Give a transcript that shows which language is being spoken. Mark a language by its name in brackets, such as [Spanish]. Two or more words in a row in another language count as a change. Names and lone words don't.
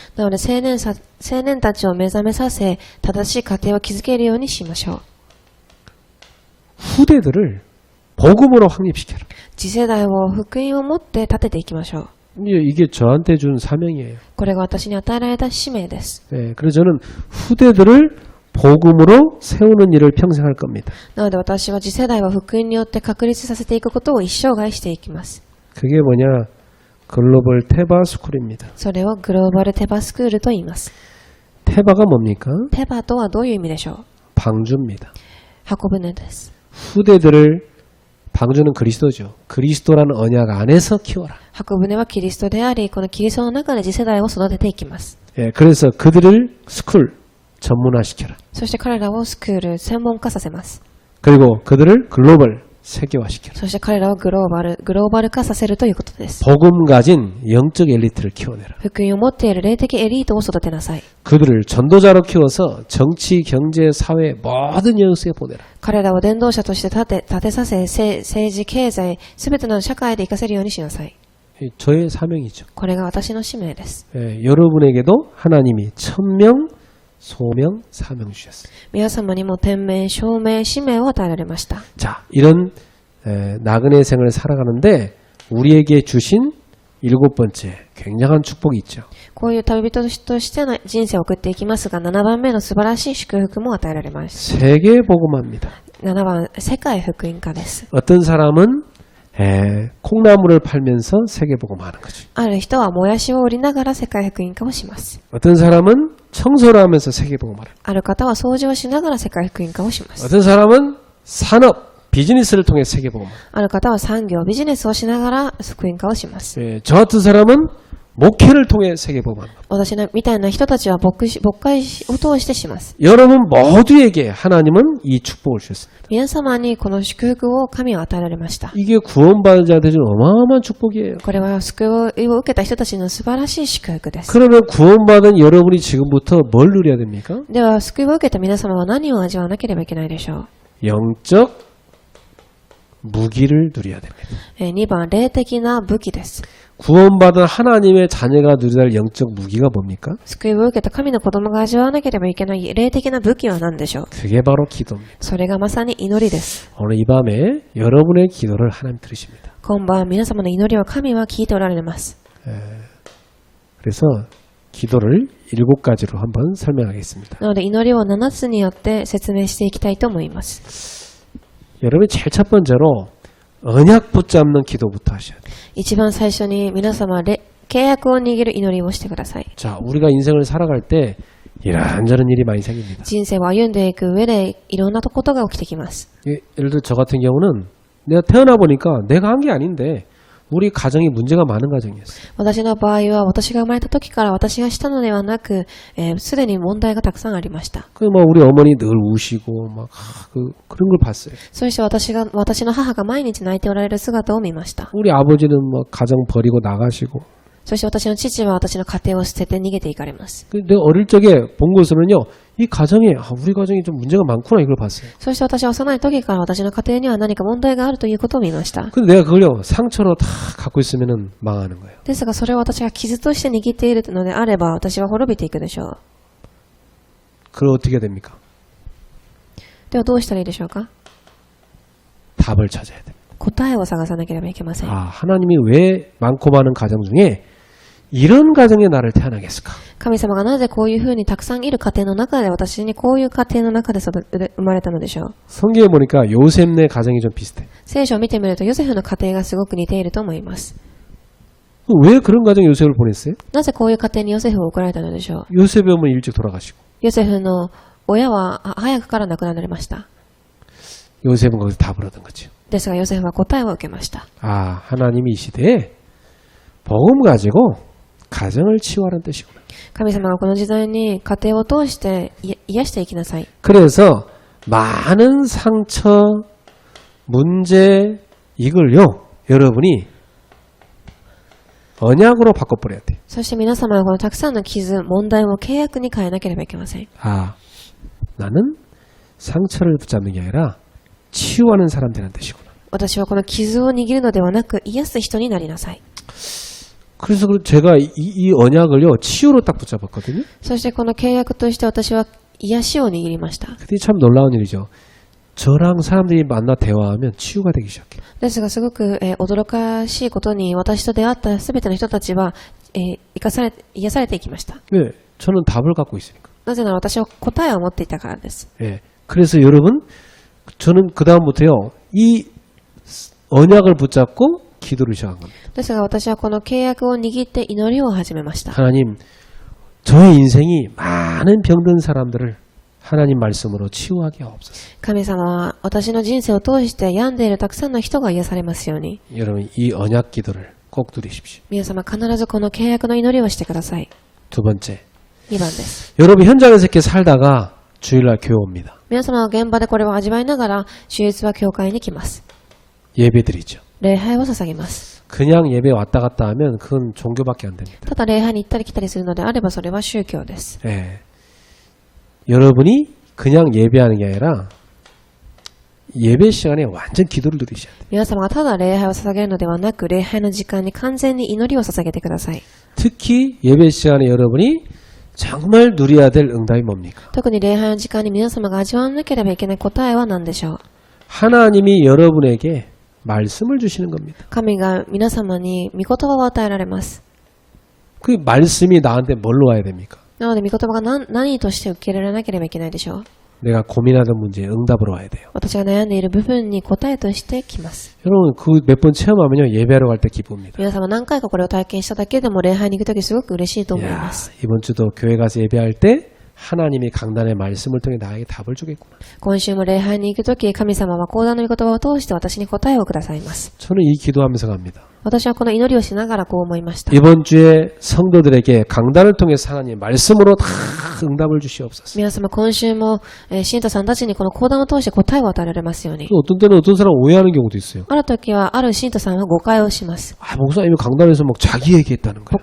[Japanese] なので青年たちを目覚めさせ、正しい家庭を築けるようにしましょう。 [Korean] 후대들을 복음으로 확립시켜라. [Japanese] 次世代を福音を持って立てていきましょう。 [Korean] 이게 저한테 준 사명이에요. [Japanese] これが私に与えられた使命です。 [Korean] 그래서 저는 후대들을 복음으로 세우는 일을 평생 할 겁니다. [Japanese] なので私は次世代を福音によって確立させていくことを一生涯していきます。 [Korean] 그게 뭐냐? 글로벌 테바 스쿨입니다. [Japanese] それをグローバルテバスクールと言います。 [Korean] 테바가 뭡니까? [Japanese] テバとはどういう意味でしょう？ [Korean] 방주입니다. [Japanese] 箱舟です。 [Korean] 후대들을 방주는 그리스도죠. 그리스도라는 언약 안에서 키워라. [Japanese] 箱舟はキリストであり、このキリストの中で次世代を育てていきます。 [Korean] 그래서 그들을 스쿨 전문화시켜라. [Japanese] そして彼らをスクール専門化させます。 [Korean] 그리고 그들을 글로벌 세계화시키는 [Japanese] そして彼らをグローバル化させるということです。 [Korean] 복음 가진 영적 엘리트를 키워내라. [Japanese] 福音を持っている霊的エリートを育てなさい。 [Korean] 그들을 전도자로 키워서 정치, 경제, 사회 모든 영역에 보내라. [Japanese] 彼らを伝道者として立てさせ、政治、経済、すべての社会で活かせるようにしなさい。 [Korean] 저의 사명이죠. [Japanese] これが私の使命です。 [Korean] 여러분에게도 하나님이 천명, 소명, 사명 주셨어요. [Japanese] 皆様にも天命、証明、使命を与えられました。 [Korean] 자, 이런 나그네 생을 살아가는데 우리에게 주신 7번째 굉장한 축복이 있죠. [Japanese] こういう旅人としての人生を送っていきますが、7番目の素晴らしい祝福も与えられます。 [Korean] 세계 복음화입니다. [Japanese] 7 番、世界福音化です。 [Korean] 어떤 사람은 콩나물을 팔면서 세계 복음화하는 거죠. [Japanese] ある人はもやしを売りながら世界福音化をします。 [Korean] 어떤 사람은 청소를 하면서 세계 복음화를. [Japanese] ある方は掃除をしながら世界福音化をします。 [Korean] 어떤 사람은 산업, 비즈니스를 통해 세계 복음화. [Japanese] ある方は産業、ビジネスをしながら福音化をします。 [Korean] 저 같은 사람은 목회를 통해 세계 복음화. [Japanese] 私みたいな人たちは牧会を通してします。 [Korean] 여러분 모두에게 하나님은 이 축복을 주셨습니다. [Japanese] 皆様にこの祝福を神は与えられました。 [Korean] 이게 구원받은 자들은 어마어마한 축복이에요. [Japanese] これは救いを受けた人たちの素晴らしい祝福です。 [Korean] 그러면 구원받은 여러분이 지금부터 뭘 누려야 됩니까? [Japanese] では、救いを受けた皆様は何を味わわなければいけないでしょう。 [Korean] 영적 무기를 누려야 됩니다. [Japanese] 2 番、霊的な武器です。 [Korean] 구원받은 하나님의 자녀가 누려야 할 영적 무기가 뭡니까? [Japanese] 救いを受けた神の子供が味わわなければいけない霊的な武器は何でしょう。 [Korean] 그게 바로 기도입니다. [Japanese] それがまさに祈りです。 [Korean] 오늘 이 밤에 여러분의 기도를 하나님 들으십니다. [Japanese] 今晩皆様の祈りを神は聞いておられます。 [Korean] 그래서 기도를 7가지로 한번 설명하겠습니다. [Japanese] なので祈りを7つによって説明していきたいと思います。 [Korean] 여러분이 제일 첫 번째로 언약 붙잡는 기도부터 하셔야 돼요. [Japanese] 一番最初に皆様契約を握る祈りをしてください。 [Korean] 자, 우리가 인생을 살아갈 때 이런저런 일이 많이 생깁니다. [Japanese] 人生を歩んでいく上でいろんなことが起きてきます。 [Korean] 예를 들어 저 같은 경우는 내가 태어나 보니까 내가 한 게 아닌데 우리 가정이 문제가 많은 가정이었어요. [Japanese] 私の場合は私が生まれた時から私がしたのではなく、すでに問題がたくさんありました。 [Korean] 우리 어머니 늘 우시고 그런 걸 봤어요. [Japanese] そして私の母が毎日泣いておられる姿を見ました。 [Korean] 우리 아버지는 가정 버리고 나가시고. [Japanese] そして私の父は私の家庭を捨てて逃げていかれます。 [Korean] 내가 어릴 적에 본 것으로는요, 이 가정에 우리 가정이 좀 문제가 많구나 이걸 봤어요. [Japanese] そして私は幼い時から私の家庭には何か問題があるということを見ました。 [Korean] 근데 내가 그걸요 상처로 다 갖고 있으면은 망하는 거예요. [Japanese] ですがそれを私が傷として握っているのであれば私は滅びていくでしょう。 [Korean] 그럼 어떻게 해야 됩니까? [Japanese] ではどうしたらいいでしょうか。 [Korean] 답을 찾아야 됩니다. [Japanese] 答えを探さなければいけません。 [Korean] 하나님이 왜 많고 많은 가정 중에 이런 가정에 나를 태어나게 했을까? [Japanese] 神様がなぜこういうふうにたくさんいる家庭の中で私にこういう家庭の中で生まれたのでしょう。 [Korean] 성경에 보니까 요셉네 가정이 좀 비슷해. [Japanese] 聖書を見てみるとヨセフの家庭がすごく似ていると思います。 [Korean] 왜 그런 가정에 요셉을 보냈어요? [Japanese] なぜこういう家庭にヨセフを送られたのでしょう。 [Korean] 요셉의 어머니 일찍 돌아가시고 [Japanese] ヨセフの親は早くから亡くなられました。 [Korean] 요셉은 거기서 답을 얻은 거죠. [Japanese] ですがヨセフは答えを受けました。 [Korean] 하나님이 이 시대에 복음 가지고 가정을 치유하는 뜻이구나. [Japanese] 神様がこの時代に家庭を通して癒していきなさい。 [Korean] 그래서 많은 상처, 문제 이걸요 여러분이 언약으로 바꿔버려야 돼. [Japanese] そして皆様はこのたくさんの傷、問題を契約に変えなければいけません。 [Korean] 나는 상처를 붙잡는 게 아니라 치유하는 사람 되는 뜻이구나. [Japanese] 私はこの傷を握るのではなく癒す人になりなさい。 [Korean] 그래서 제가 이 언약을요 치유로 딱 붙잡았거든요. [Japanese] そしてこの契約として私は癒しを握りました。 [Korean] 근데 참 놀라운 일이죠. [Japanese] 저랑 사람들이 만나 대화하면 치유가 되기 시작해요. ですがすごく、驚かしいことに私と出会ったすべての人たちは、癒されていきました。 [Korean] 왜? 저는 답을 갖고 있으니까. [Japanese] なぜなら私は答えを持っていたからです。 [Korean] 예. 그래서 여러분, 저는 그 다음부터요 이 언약을 붙잡고 기도를 시작한 겁니다. [Japanese] ですが私はこの契約を握って祈りを始めました。 [Korean] 하나님, 저의 인생이 많은 병든 사람들을 하나님 말씀으로 치유하게 하옵소서. [Japanese] 神様は私の人生を通して病んでいるたくさんの人が癒されますように。 [Korean] 여러분, 이 언약 기도를 꼭 누리십시오. [Japanese] 皆様必ずこの契約の祈りをしてください。 [Korean] 두 번째, [Japanese] 2番です。 [Korean] 여러분 현장에서 이렇게 살다가 주일날 교회 옵니다. [Japanese] 皆様は現場でこれを味わいながら、主日は教会に来ます。 [Korean] 예배드리죠. [Japanese] 礼拝を捧げます。 [Korean] 그냥 예배 왔다 갔다 하면 그건 종교밖에 안 됩니다. [Japanese] ただ礼拝に行ったり来たりするのであればそれは宗教です。 [Korean] 예. 여러분이 그냥 예배하는 게 아니라 예배 시간에 완전 기도를 드리셔야 돼요. [Japanese] 皆様がただ礼拝を捧げるのではなく、礼拝の時間に完全に祈りを捧げてください。 [Korean] 특히 예배 시간에 여러분이 정말 누려야 될 응답이 뭡니까? [Japanese] 特に礼拝の時間に皆様が味わわなければいけない答えは何でしょう。 [Korean] 하나님이 여러분에게 말씀을 주시는 겁니다. [Japanese] 神が皆様に御言葉を与えられます。 [Korean] 그 말씀이 나한테 뭘로 와야 됩니까? [Japanese] なので御言葉が何として受け入れられなければいけないでしょう。 [Korean] 내가 고민하던 문제에 응답으로 와야 돼요. [Japanese] 私が悩んでいる部分に答えとしてきます。 [Korean] 여러분 그 몇 번 체험하면요 예배하러 갈 때 기쁩니다. [Japanese] 皆様何回かこれを体験しただけでも礼拝に行くときすごく嬉しいと思い [Korean] 야, [Japanese] ます。 [Korean] 이번 주도 교회 가서 예배할 때 하나님이 강단의 말씀을 통해 나에게 답을 주겠구나. [Japanese] 今週も礼拝に行くとき、神様は講談の御言葉を通して私に答えをくださいます。 [Korean] 저는 이 기도하면서 갑니다. [Japanese] 私はこの祈りをしながらこう思いました。 [Korean] 이번 주에 성도들에게 강단을 통해서 하나님 말씀으로 다 응답을 주시옵소서. [Japanese] 皆様今週も、信徒さんたちにこの講談を通して答えを与えられますように。 [Korean] 또 어떤 때는 어떤 사람 오해하는 경우도 있어요. [Japanese] ある時はある信徒さんは誤解をします。 [Korean] 아, 목사님이 강단에서 막 자기 얘기했다는 거예요.